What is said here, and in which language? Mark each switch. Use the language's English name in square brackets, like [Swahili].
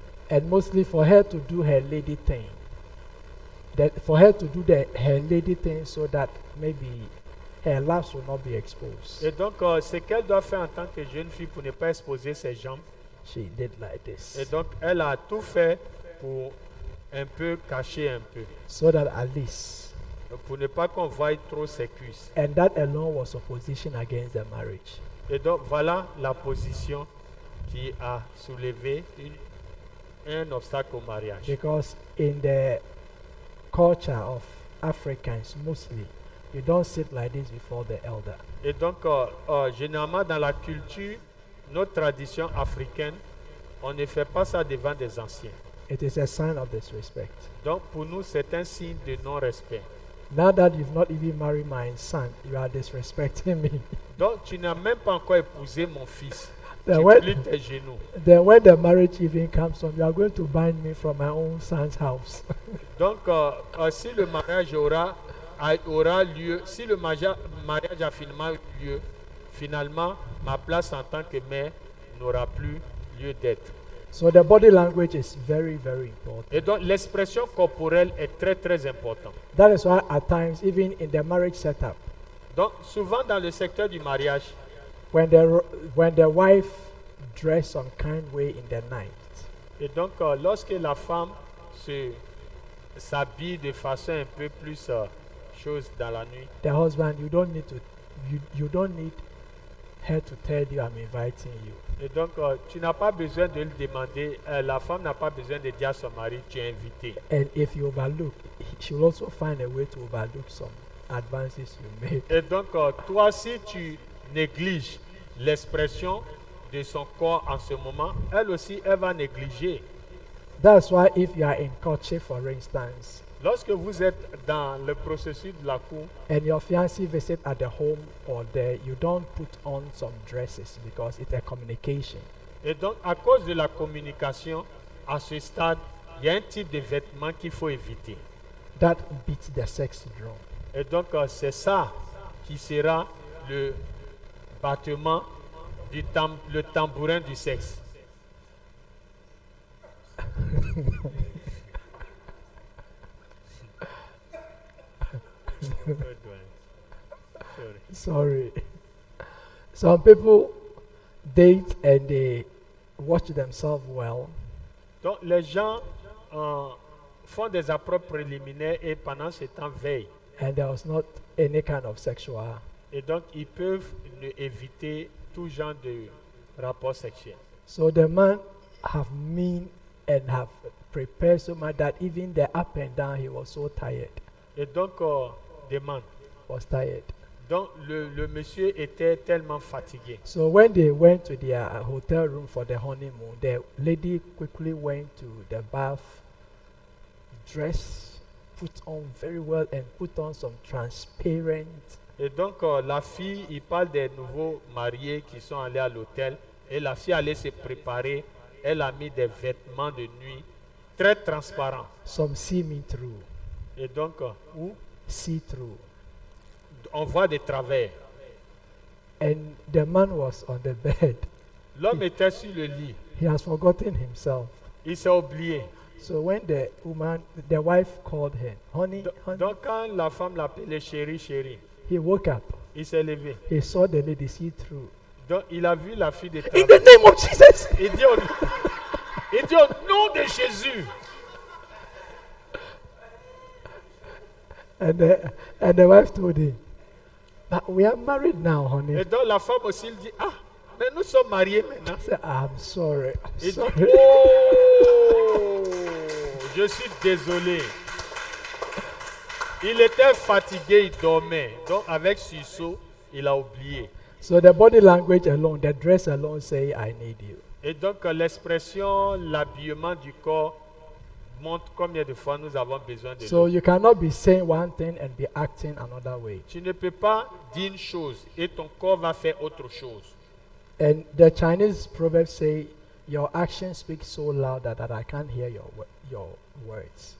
[English] And mostly for her to do her lady thing. For her to do her lady thing so that maybe her laps will not be exposed. [French] Et donc, ce qu'elle doit faire en tant que jeune fille pour ne pas exposer ses jambes. [English] She did like this. [French] Et donc, elle a tout fait pour un peu cacher un peu. [English] So that at least. [French] Pour ne pas qu'on voie trop ses cuisses. [English] And that alone was opposition against the marriage. [French] Et donc, voilà la position qui a soulevé un obstacle au mariage. [English] Because in the culture of Africans mostly, you don't sit like this before the elder. [French] Et donc, généralement dans la culture, notre tradition africaine, on ne fait pas ça devant des anciens. [English] It is a sign of disrespect. [French] Donc, pour nous, c'est un signe de non-respect. [English] Now that you've not even married my son, you are disrespecting me. [French] Donc, tu n'as même pas encore épousé mon fils. [English] Then [French] Tu [English] when, [French] plies tes genoux. [English] then when the marriage even comes on, you are going to bind me from my own son's house. [French] Donc, si le mariage aura lieu, si le mariage a finalement eu lieu, finalement, ma place en tant que mère n'aura plus lieu d'être. [English] So the body language is very, very important. [French] Et donc, l'expression corporelle est très, très importante. [English] That is why at times, even in the marriage setup, [French] Donc, souvent dans le secteur du mariage, [English] when the wife dress some kind way in the night, [French] et donc, lorsque la femme s'habille de façon un peu plus chose dans la nuit, [English] the husband, you don't need her to tell you I'm inviting you. [French] et donc, tu n'as pas besoin de le demander, la femme n'a pas besoin de dire à son mari, tu es invité. [English] And if you overlook, she will also find a way to overlook some advances you made. [French] Et donc, toi, si tu négliges l'expression de son corps en ce moment, elle aussi, elle va négliger. [English] That's why if you are in courtship, for instance, [French] Lorsque vous êtes dans le processus de la cour, [English] and your fiancé visit at the home or there, you don't put on some dresses because it's a communication. [French] et donc, à cause de la communication, à ce stade, il y a un type de vêtements qu'il faut éviter. [English] That beats the sex drum. [French] Et donc, c'est ça qui sera le battement, le tambourin du sexe. [English] Sorry. Some people date and they watch themselves well. [French] Donc, les gens font des approches préliminaires et pendant ce temps veillent. [English] And there was not any kind of sexual. [French] Et donc, ils peuvent éviter tout genre de rapport sexuel. [English] So the man have mean and have prepared so much that even the up and down he was so tired. [French] Et donc, demande. [English] Was tired. [French] Donc, le monsieur était tellement fatigué. [English] So when they went to their hotel room for the honeymoon, the lady quickly went to the bath, dressed, put on very well, and put on some transparent. [French] Et donc, la fille, il parle des nouveaux mariés qui sont allés à l'hôtel. Et la fille allait se préparer. Elle a mis des vêtements de nuit très transparents. [English] Some see-me-through. [French] Et donc, où [English] see-through. [French] On voit des travers. [English] And the man was on the bed. [French] L'homme était sur le lit. [English] He has forgotten himself. [French] Il s'est oublié. [English] So when the wife called him, honey, honey, [French] Donc, quand la femme l'appelait chérie, chérie, [English] he woke up. [French] il s'est levé. [English] He saw the lady see-through. [French] Donc, il a vu la fille de [English] In [French] travers. [English] the name of Jesus. [French] Il dit au nom de Jésus. [English] And the wife told him, but we are married now, honey. [French] Et donc, la femme aussi, il dit, ah, mais nous sommes mariés maintenant. [English] I said, I'm sorry. [French] Il dit, [English] Sorry. [French] oh, je suis désolé. Il était fatigué, il dormait. Donc, avec sursaut, il a oublié. [English] So the body language alone, the dress alone say, I need you. [French] Et donc, l'expression, l'habillement du corps montre combien de fois nous avons besoin de [English] So [French] lui. [English] you cannot be saying one thing and be acting another way. [French] Tu ne peux pas dire une chose et ton corps va faire autre chose. [English] And the Chinese proverb say, your actions speak so loud that I can't hear your words.